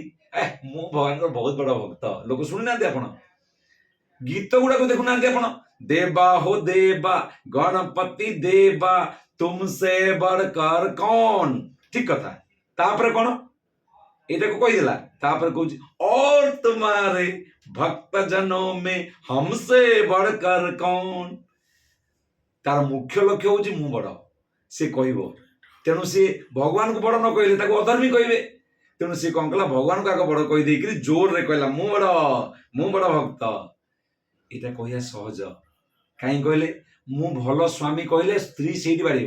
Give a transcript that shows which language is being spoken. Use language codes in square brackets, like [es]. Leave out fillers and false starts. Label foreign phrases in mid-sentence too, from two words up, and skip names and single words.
[or] ମୁଁ ଭଗବାନଙ୍କର ବହୁତ ବଡ ଭକ୍ତ, ଲୋକ ଶୁଣିନାହାନ୍ତି ଆପଣ? ଗୀତ ଗୁଡାକୁ ଦେଖୁନାହାନ୍ତି ଆପଣ? [hi] देवा हो देवा गणपति देवा तुमसे बढ़कर कौन। [or] ଠିକ କଥା। ତାପରେ କଣ ଏଟାକୁ କହିଦେଲା, ତାପରେ କହୁଛି [hi] और तुम्हारे भक्त जनों में हमसे बढ़कर कौन। [or] ତାର ମୁଖ୍ୟ ଲକ୍ଷ୍ୟ ହଉଛି ମୁଁ ବଡ, ସେ କହିବ। ତେଣୁ ସେ ଭଗବାନଙ୍କୁ ବଡ ନ କହିଲେ ତାକୁ ଅଧର୍ମୀ କହିବେ। ତେଣୁ ସେ କଣ କଲା, ଭଗବାନଙ୍କୁ ଆଗ ବଡ କହିଦେଇକିରି ଜୋରରେ କହିଲା ମୁଁ ବଡ ଭକ୍ତ। ଏଇଟା କହିବା ସହଜ, କାହିଁ କହିଲେ ମୁଁ ଭଲ ସ୍ୱାମୀ କହିଲେ ସ୍ତ୍ରୀ ସେଇଠି ବାଡେଇବ।